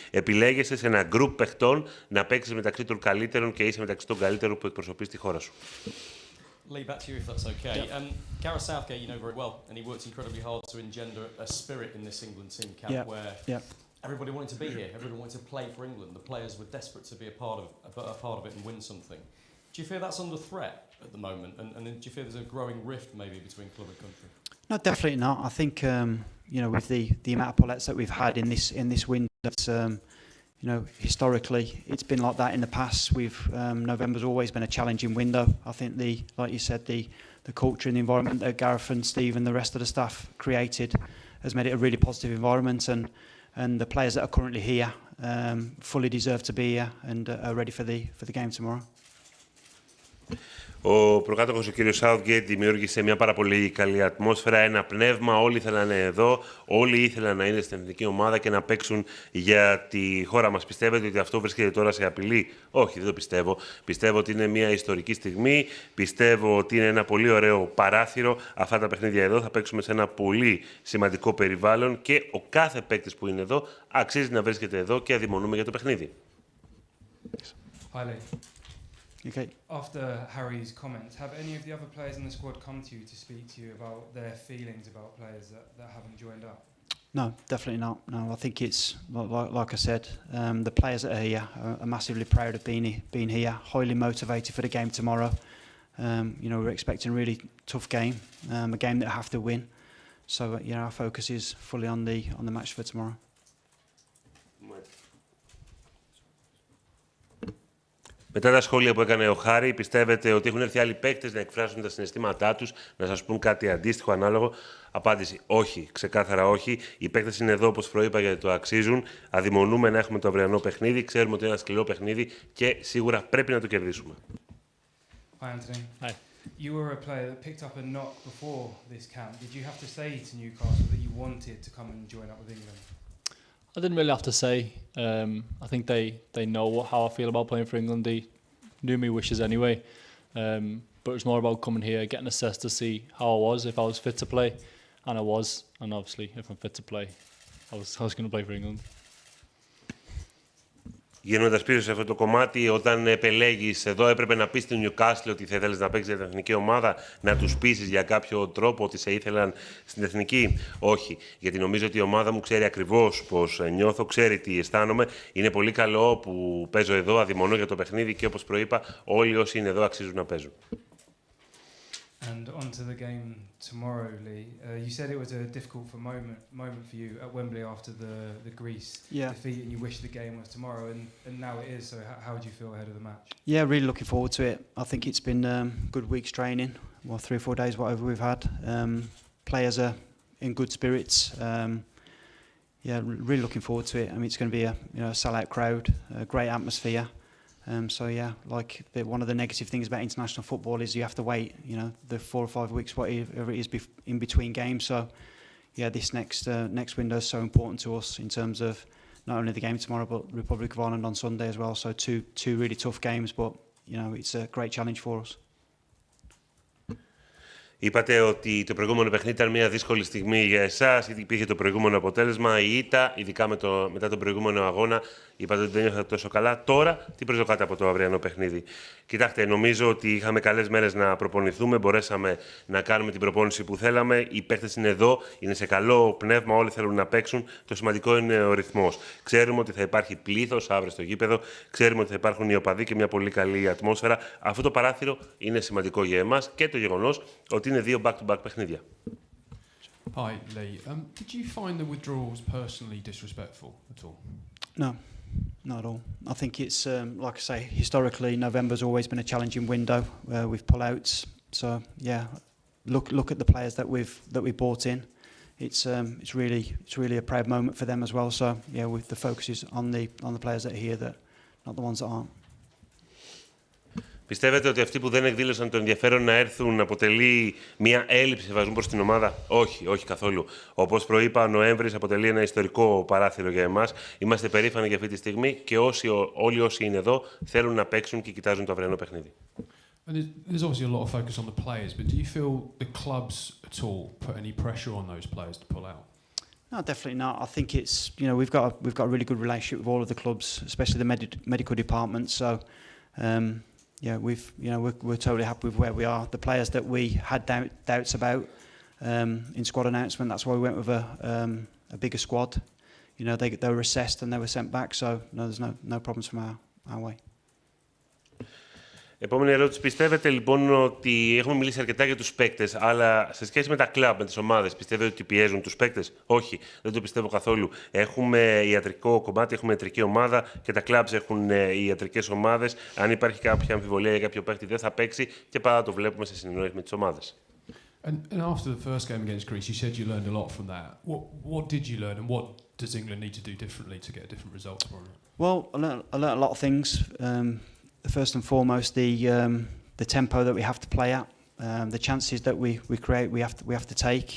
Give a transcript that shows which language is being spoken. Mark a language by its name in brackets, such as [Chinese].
[Greek] Επιλέγεσαι σε ένα γκρουπ παιχτών να παίξεις μεταξύ των καλύτερων και είσαι μεταξύ των καλύτερων που εκπροσωπείς τη χώρα σου. [English] Lee, back to you if that's okay. Gareth Southgate, you know very well, and he worked incredibly hard to engender a spirit in this England team camp where everybody wanted to be here, everybody wanted to play for England. The players were desperate to be a part of it and win something. Do you fear that's under threat at the moment? And do you fear there's a growing rift maybe between club and country? No, definitely not. I think with the amount of pull-outs that we've had in this window, it's, historically it's been like that in the past. November's always been a challenging window. I think like you said, the culture and the environment that Gareth and Steve and the rest of the staff created has made it a really positive environment, and the players that are currently here fully deserve to be here and are ready for the game tomorrow. [Greek] Ο προκάτοχος, ο κύριος Southgate, δημιούργησε μια πάρα πολύ καλή ατμόσφαιρα, ένα πνεύμα. Όλοι ήθελαν εδώ, όλοι ήθελαν να είναι στην εθνική ομάδα και να παίξουν για τη χώρα μας. Πιστεύετε ότι αυτό βρίσκεται τώρα σε απειλή? Όχι, δεν το πιστεύω. Πιστεύω ότι είναι μια ιστορική στιγμή. Πιστεύω ότι είναι ένα πολύ ωραίο παράθυρο. Αυτά τα παιχνίδια εδώ θα παίξουμε σε ένα πολύ σημαντικό περιβάλλον και ο κάθε παίκτης που είναι εδώ αξίζει να βρίσκεται εδώ και αδειμονούμε για το παιχνίδι. [English] Okay. After Harry's comments, have any of the other players in the squad come to you to speak to you about their feelings about players that haven't joined up? No, definitely not. No, I think it's like I said, the players that are here are massively proud of being here, highly motivated for the game tomorrow. We're expecting a really tough game, a game that I have to win. So our focus is fully on the match for tomorrow. [Greek] Μετά τα σχόλια που έκανε ο Χάρη, πιστεύετε ότι έχουν έρθει άλλοι παίκτες να εκφράσουν τα συναισθήματά τους, να σας πούν κάτι αντίστοιχο, ανάλογο? Απάντηση: όχι, ξεκάθαρα όχι. Οι παίκτες είναι εδώ, όπως προείπα, γιατί το αξίζουν. Αδειμονούμε να έχουμε το αυριανό παιχνίδι. Ξέρουμε ότι είναι ένα σκληρό παιχνίδι και σίγουρα πρέπει να το κερδίσουμε. [English] Hi, Anthony. Hi. You were a player that picked up a knock before this camp. Did you have to say to Newcastle that you wanted to come and join up with England? I didn't really have to say. I think they know how I feel about playing for England. They knew my wishes anyway. but it's more about coming here, getting assessed to see how I was, if I was fit to play, and I was, and obviously if I'm fit to play, I was going to play for England. [Greek] Γίνοντας πίσω σε αυτό το κομμάτι, όταν επελέγεις εδώ, έπρεπε να πεις στην Newcastle ότι θα ήθελες να παίξεις για την εθνική ομάδα, να τους πείσεις για κάποιο τρόπο ότι σε ήθελαν στην εθνική. Όχι, γιατί νομίζω ότι η ομάδα μου ξέρει ακριβώς πώς νιώθω, ξέρει τι αισθάνομαι. Είναι πολύ καλό που παίζω εδώ, αδειμονώ για το παιχνίδι και όπως προείπα, όλοι όσοι είναι εδώ αξίζουν να παίζουν. [English] And on to the game tomorrow, Lee. You said it was a difficult moment for you at Wembley after the Greece defeat, and you wished the game was tomorrow, and now it is. So how do you feel ahead of the match? Yeah, really looking forward to it. I think it's been good weeks training, well, 3 or 4 days, whatever we've had. Players are in good spirits. Yeah, really looking forward to it. I mean, it's going to be a sellout crowd, a great atmosphere. So yeah, like one of the negative things about international football is you have to wait, the 4 or 5 weeks, whatever it is, in between games. So yeah, this next window is so important to us in terms of not only the game tomorrow, but Republic of Ireland on Sunday as well. So two really tough games, but it's a great challenge for us. [Greek] Είπατε ότι το προηγούμενο παιχνίδι ήταν μια δύσκολη στιγμή για εσάς, γιατί υπήρχε το προηγούμενο αποτέλεσμα, η ήττα, ειδικά μετά τον προηγούμενο αγώνα. Είπατε ότι δεν νιώθατε τόσο καλά. Τώρα, τι προσδοκάτε από το αυριανό παιχνίδι? Κοιτάξτε, νομίζω ότι είχαμε καλές μέρες να προπονηθούμε, μπορέσαμε να κάνουμε την προπόνηση που θέλαμε. Οι παίκτες είναι εδώ, είναι σε καλό πνεύμα, όλοι θέλουν να παίξουν. Το σημαντικό είναι ο ρυθμός. Ξέρουμε ότι θα υπάρχει πλήθος αύριο στο γήπεδο, ξέρουμε ότι θα υπάρχουν οι οπαδοί και μια πολύ καλή ατμόσφαιρα. Αυτό το παράθυρο είναι σημαντικό για εμάς και το γεγονός ότι είναι 2 back-to-back παιχνίδια. [English] Hi, Lee. Did you find the withdrawals personally disrespectful at all? No, not at all. I think it's, like I say, historically, November's always been a challenging window with pull-outs. So, yeah, look at the players that we brought in. It's really a proud moment for them as well. So, yeah, the focus is on the players that are here, not the ones that aren't. [Greek] Πιστεύετε ότι αυτοί που δεν εκδήλωσαν το ενδιαφέρον να έρθουν αποτελεί μια έλλειψη σεβασμού προς την ομάδα? Όχι, όχι καθόλου. Όπως προείπα, ο Νοέμβρης αποτελεί ένα ιστορικό παράθυρο για εμάς. Είμαστε περήφανοι για αυτή τη στιγμή και όλοι όσοι είναι εδώ θέλουν να παίξουν και κοιτάζουν το αυριανό παιχνίδι. [English] And there's obviously a lot of focus on the players, but do you feel the clubs at all put any pressure on those players to pull out? No, definitely not. I think it's we've got a really good relationship with all of the clubs, especially the medical department. So. Yeah, we're totally happy with where we are. The players that we had doubts about in squad announcement, that's why we went with a bigger squad. They were assessed and they were sent back. So no, there's no problems from our way. [Greek] Επόμενη ερώτηση. Πιστεύετε λοιπόν ότι έχουμε μιλήσει αρκετά για τους παίκτες, αλλά σε σχέση με τα κλαμπ, με τις ομάδες, πιστεύετε ότι πιέζουν τους παίκτες? Όχι, δεν το πιστεύω καθόλου. Έχουμε ιατρικό κομμάτι, έχουμε ιατρική ομάδα και τα κλαμπs έχουν ιατρικές ομάδες. Αν υπάρχει κάποια αμφιβολία για κάποιο παίκτη, δεν θα παίξει και πάντα το βλέπουμε σε συνεννόηση με τις ομάδες. [English] And after the first game against Greece, you said you learned a lot from that. What did you learn, and what does England need to do differently to get a different result tomorrow? Well, I learned a lot of things. First and foremost, the tempo that we have to play at, the chances that we create, we have to take.